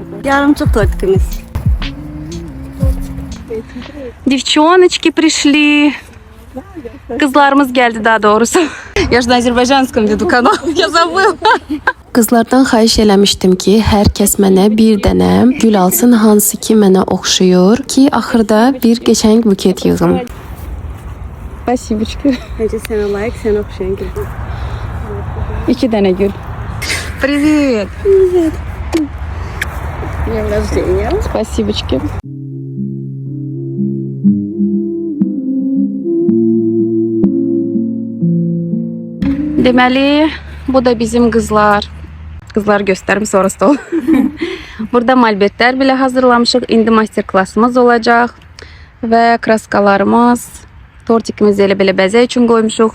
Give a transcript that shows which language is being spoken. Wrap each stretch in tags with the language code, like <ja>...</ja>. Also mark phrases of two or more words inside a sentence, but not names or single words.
<az>Yarımçıq tortikimiz.</az> <ru>Девчоночки пришли.</ru> <tr>Kızlarımız geldi daha doğrusu.</tr> <ru>Я же на азербайджанском веду канал. Я забыла.</ru> <az>Qızlardan xahiş eləmişdim ki, hər kəs mənə bir dənə gül alsın, hansı ki mənə oxşuyur ki, axırda bir qəşəng buket yığım.</az> <ru>Спасибочки.</ru> <az>Necə sənə layiq, sənə oxşayan gül. 2 dənə gül.</az> <ru>Привет. Днём рождения. Спасибочки.</ru> <az>Deməli, bu da bizim qızlar. Qızlar göstərim sonra stol. Burada malbetlər belə hazırlamışıq. İndi master-klassımız olacaq. Və kraskalarımız, tortikimizi elə-belə bəzək üçün qoymuşuq.</az>